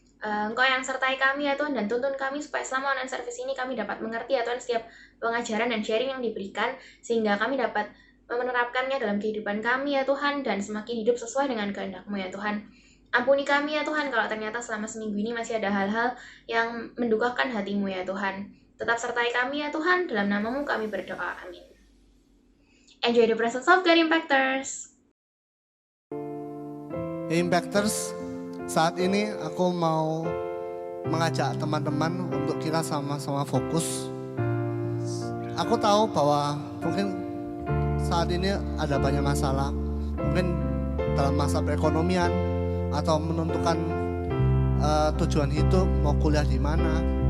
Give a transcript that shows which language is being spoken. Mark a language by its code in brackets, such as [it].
[id] Engkau yang sertai kami ya Tuhan dan tuntun kami supaya selama online service ini kami dapat mengerti ya Tuhan setiap pengajaran dan sharing yang diberikan, sehingga kami dapat menerapkannya dalam kehidupan kami ya Tuhan dan semakin hidup sesuai dengan kehendak-Mu ya Tuhan. Ampuni kami ya Tuhan kalau ternyata selama seminggu ini masih ada hal-hal yang mendukakan hati-Mu ya Tuhan. Tetap sertai kami ya Tuhan, dalam nama-Mu kami berdoa, amin. [en] Enjoy the presence of God, Impactors! [id] Impactors, saat ini aku mau mengajak teman-teman untuk kita sama-sama fokus. Aku tahu bahwa mungkin saat ini ada banyak masalah, mungkin dalam masa perekonomian, atau menentukan tujuan hidup, mau kuliah di mana.